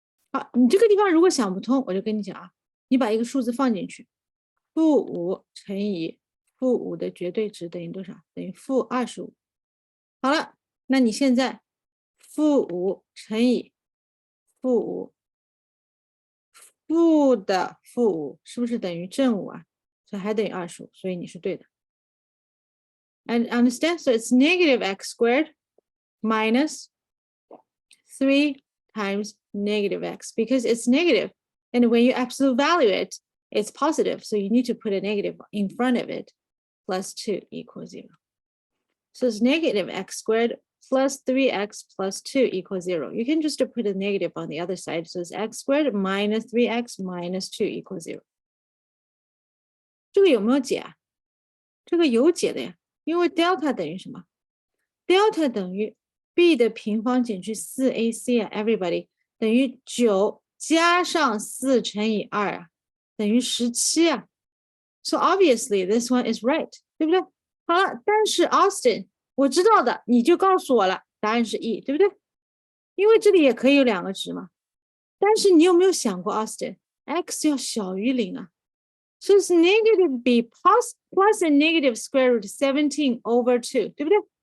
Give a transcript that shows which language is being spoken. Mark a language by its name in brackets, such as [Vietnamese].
[Chinese] 好，你这个地方如果想不通，我就跟你讲啊，你把一个数字放进去，负5乘以负5的绝对值等于多少？等于负25。好了，那你现在负5乘以负5，负的负5是不是等于正5啊？所以还等于25，所以你是对的。 [English] And understand? So it's negative x squared minus 3 times negative x because it's negative. And when you absolute value it, it's positive. So you need to put a negative in front of it. Plus 2 equals 0. So it's negative x squared plus 3x plus 2 equals 0. You can just put a negative on the other side. So it's x squared minus 3x minus 2 equals 0. [Chinese] 这个有没有解啊？这个有解的呀，因为 delta 等于什么 ？delta 等于 b 的平方减去 4ac 啊 ， [English] everybody [Chinese] 等于9加上4乘以2啊，等于17啊。 [English] So obviously this one is right， [Chinese] 对不对？好了，但是 Austin 我知道的，你就告诉我了，答案是 E， 对不对？因为这里也可以有2个值嘛。但是你有没有想过 Austin x 要小于0啊？ [English] So it's negative b plus a negative square root 17 over 2， [Chinese] 对不对？